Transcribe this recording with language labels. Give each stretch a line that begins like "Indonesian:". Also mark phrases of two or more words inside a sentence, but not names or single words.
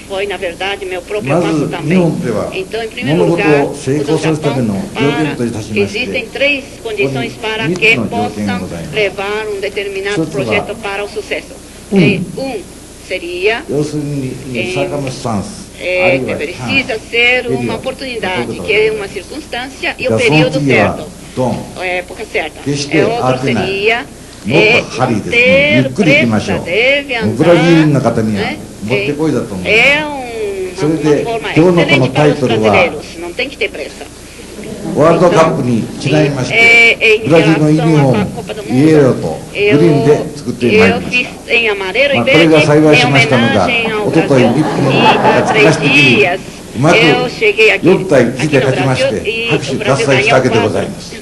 Japanese: まず日本では物事を成功させるための条件といたしまして、ここに3つの条件がございます。一つは要するにサーカムスタンス、
Portuguese: precisa ser uma oportunidade, que é uma circunstância e o período certo, época certa. Outra seria ter pressa, deve andar, é uma forma excelente para os brasileiros, não tem que ter pressa.
Japanese: ワールドカップにちなみまして、ブラジルのユニフォーム、イエローとグリーンで作ってまいりました。これが幸いしましたのが、おととい日本の東的にうまく4対1で勝ちまして、拍手喝采したわけでございます。